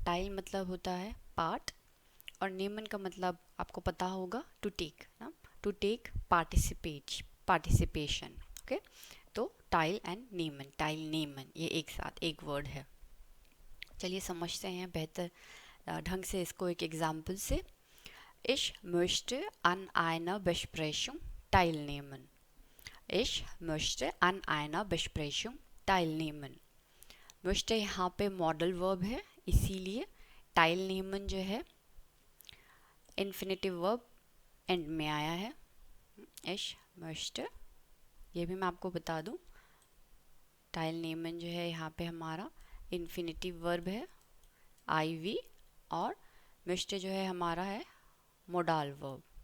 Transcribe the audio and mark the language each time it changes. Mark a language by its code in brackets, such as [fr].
[hi] Tile मतलब होता है पार्ट, और नेमन का मतलब आपको पता होगा टू टेक ना, टू टेक पार्टिसिपेशन। ओके। तो tile and Neyman, tile Neyman, ये एक साथ एक वर्ड है। चलिए समझते हैं बेहतर ढंग से इसको एक एग्जाम्पल से। [de] Ich möchte an einer Besprechung teilnehmen. Ich möchte an einer Besprechung teilnehmen. [hi] möchte यहाँ पे मॉडल वर्ब है, इसीलिए teilnehmen जो है इन्फिनेटिव वर्ब एंड में आया है। [de] Ich möchte, [hi] ये भी मैं आपको बता दूँ, teilnehmen जो है यहाँ पे हमारा इन्फिनेटिव वर्ब है IV, और möchte जो है हमारा है मोडाल वर्ब।